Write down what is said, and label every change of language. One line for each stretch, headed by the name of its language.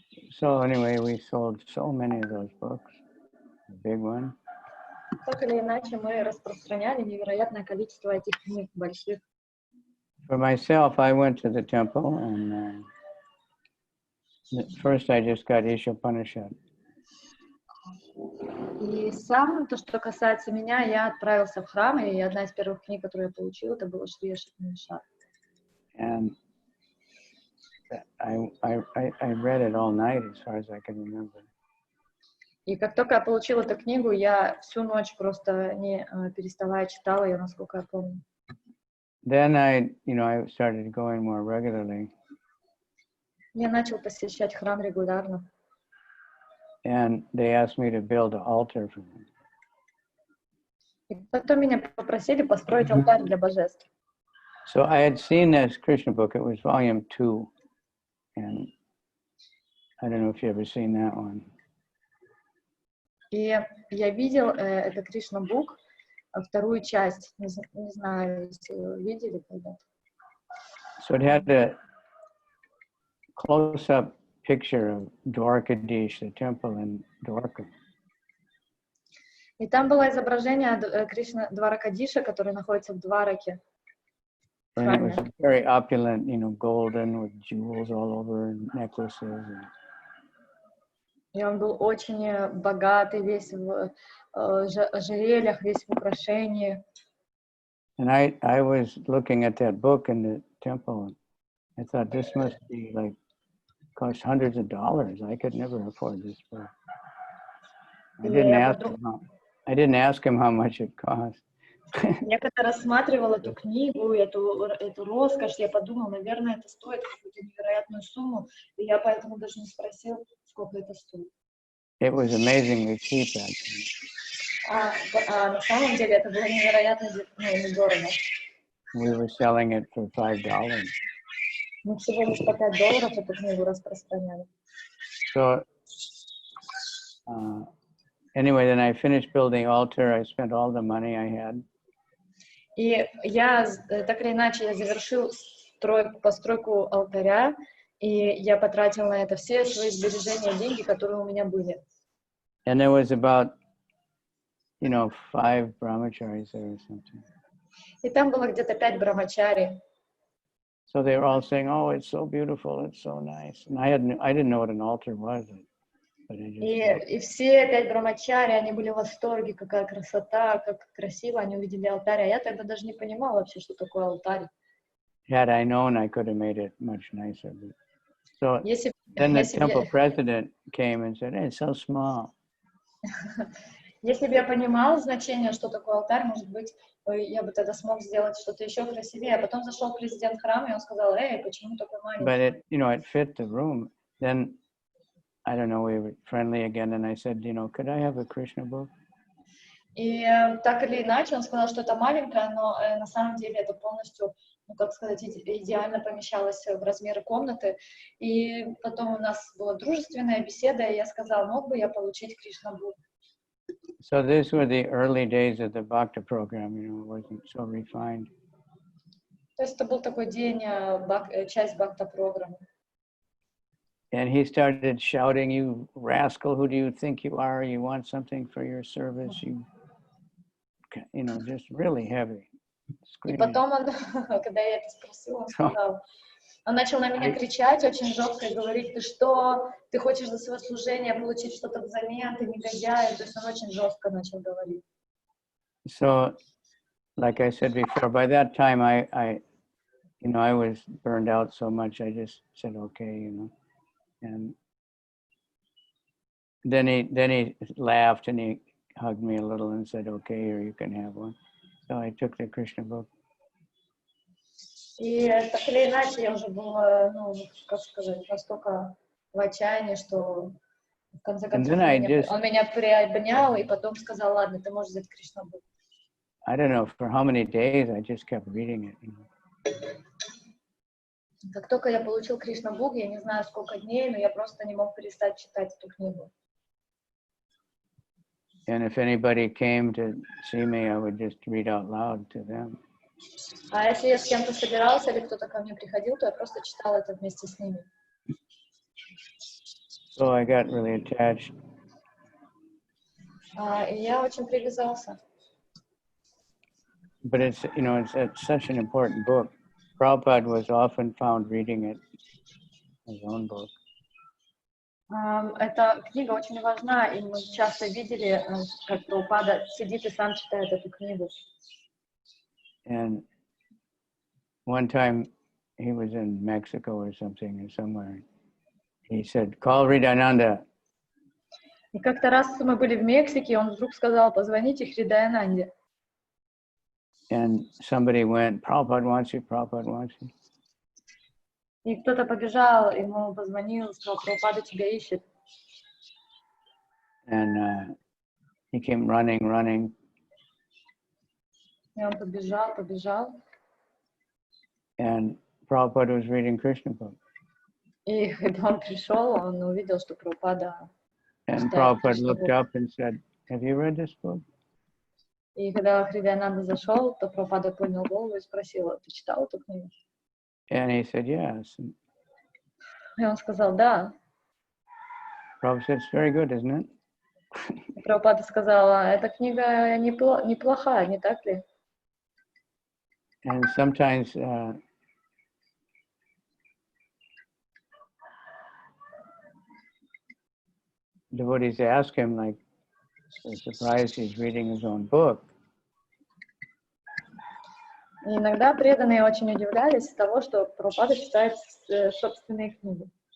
English: So anyway, we sold so many of those books, the big one.
Russian: Так или иначе, мы распространяли невероятное количество этих книг больших.
English: For myself, I went to the temple, and first I just got Isha Upanishad.
Russian: И сам, то, что касается меня, я отправился в храм, и одна из первых книг, которую я получила, это была Шри Кришна.
English: And I read it all night as far as I can remember.
Russian: И как только я получила эту книгу, я всю ночь просто не переставая читала ее, насколько я помню.
English: Then I started going more regularly.
Russian: Я начал посещать храм регулярно.
English: And they asked me to build an altar for them.
Russian: И потом меня попросили построить алтарь для божеств.
English: So I had seen this Krishna book. It was volume 2. And I don't know if you ever seen that one.
Russian: И я видел это Krishna Book, вторую часть. Не знаю, если вы видели когда-то.
English: So it had a close-up picture of Dwarkadish, the temple in Dwarka.
Russian: И там было изображение Кришна Дваракадиша, который находится в Двараке.
English: And it was very opulent, golden with jewels all over and necklaces.
Russian: И он был очень богатый, весь в ожерельях, весь в украшении.
English: And I was looking at that book in the temple, and I thought this must be cost hundreds of dollars. I could never afford this book. I didn't ask him how much it cost.
Russian: Я когда рассматривала эту книгу, эту роскошь, я подумала, наверное, это стоит какую-то невероятную сумму, и я поэтому даже не спросил, сколько это стоит.
English: It was amazingly cheap, actually.
Russian: На самом деле это было невероятно недорого.
English: We were selling it for $5.
Russian: Мы всего лишь по $5 эту книгу распространяли.
English: So anyway, then I finished building the altar. I spent all the money I had.
Russian: И я, так или иначе, я завершил постройку алтаря, и я потратил на это все свои сбережения, деньги, которые у меня были.
English: And there was about, 5 brahmacharis there or something.
Russian: И там было где-то 5 брамачари.
English: So they were all saying, "Oh, it's so beautiful, it's so nice." And I didn't know what an altar was. But I just
Russian: И все 5 брамачари, они были в восторге, какая красота, как красиво они увидели алтарь. А я тогда даже не понимала вообще, что такое алтарь.
English: Had I known, I could have made it much nicer. So then the temple president came and said, "Hey, it's so small."
Russian: Если бы я понимала значение, что такое алтарь, может быть, я бы тогда смог сделать что-то еще красивее. А потом зашел президент храма, и он сказал, почему такой маленький?
English: But it fit the room. Then, I don't know, we were friendly again, and I said, could I have a Krishna book?
Russian: И так или иначе, он сказал, что это маленькое, но на самом деле это полностью, идеально помещалось в размеры комнаты. И потом у нас была дружественная беседа, и я сказала, мог бы я получить Krishna Book?
English: So these were the early days of the Bhakta program, it wasn't so refined.
Russian: То есть это был такой день, часть Бхакта программы.
English: And he started shouting, "You rascal, who do you think you are? You want something for your service? Just really heavy."
Russian: И потом он, когда я это спросила, он начал на меня кричать очень жестко и говорить, ты что, ты хочешь за свое служение получить что-то взамен, ты негодяй, то есть он очень жестко начал говорить.
English: So, like I said before, by that time I you know, I was burned out so much, I just said, okay, you know. And then he laughed and he hugged me a little and said, okay, here you can have one. So I took the Krishna book.
Russian: И так или иначе я уже была, ну, как сказать, настолько в отчаянии, что в конце концов он меня приобнял и потом сказал, ладно, ты можешь взять Krishna Book.
English: I don't know for how many days I just kept reading it. You know.
Russian: Как только я получил Krishna Book, я не знаю сколько дней, но я просто не мог перестать читать эту книгу.
English: And if anybody came to see me, I would just read out loud to them.
Russian: А если я с кем-то собирался или кто-то ко мне приходил, то я просто читал это вместе с ними.
English: So I got really attached.
Russian: И я очень привязался.
English: But it's, you know, it's such an important book. Prabhupada was often found reading it, his own book.
Russian: Эта книга очень важна, и мы часто видели, как Прабхупада сидит и сам читает эту книгу.
English: And one time he was in Mexico or something or somewhere. He said, call Hridayananda.
Russian: И как-то раз мы были в Мексике, и он вдруг сказал, позвоните Хридаянанде.
English: And somebody went, Prabhupada wants you, Prabhupada wants you.
Russian: И кто-то побежал, ему позвонил, сказал, Прабхупада тебя ищет.
English: And he came running.
Russian: И он побежал.
English: And Prabhupada was reading Krishna Book.
Russian: И когда он пришел, он увидел, что Прабхупада
English: And Prabhupada looked up and said, have you read this book?
Russian: И когда Хридаянанда зашел, то Прабхупада поднял голову и спросил, ты читал эту книгу?
English: And he said, yes.
Russian: И он сказал, да.
English: Prabhupada said, it's very good, isn't it?
Russian: Прабхупада сказала, эта книга неплохая, не так ли?
English: And sometimes devotees ask him, like, they're surprised he's reading his own book.
Russian: И иногда преданные очень удивлялись того, что Прабхупада читает собственные книги.